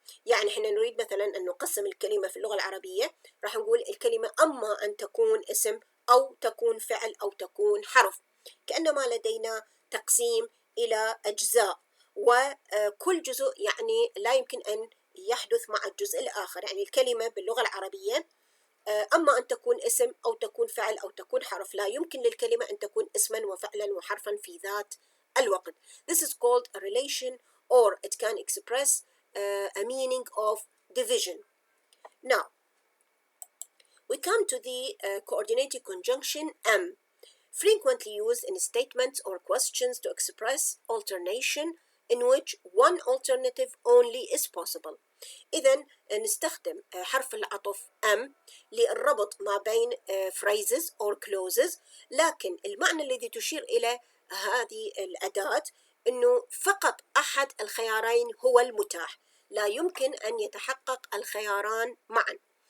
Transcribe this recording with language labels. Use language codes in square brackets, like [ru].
[ar] يعني احنا نريد مثلا أن نقسم الكلمة في اللغة العربية، راح نقول الكلمة أما أن تكون اسم أو تكون فعل أو تكون حرف، كأنما لدينا تقسيم إلى أجزاء، وكل جزء يعني لا يمكن أن يحدث مع الجزء الآخر. يعني الكلمة باللغة العربية أما أن تكون اسم أو تكون فعل أو تكون حرف، لا يمكن للكلمة أن تكون اسما وفعلا وحرفا في ذات الوقت. [en] This is called a relation, or it can express a meaning of division. Now, we come to the coordinated conjunction am, frequently used in statements or questions to express alternation in which one alternative only is possible. [ar] إذن نستخدم حرف العطف am للربط ما بين [en] phrases or clauses، [ar] لكن المعنى الذي تشير إلى هذه الأداة أنه فقط أحد الخيارين هو المتاح، لا يمكن أن يتحقق الخياران معا.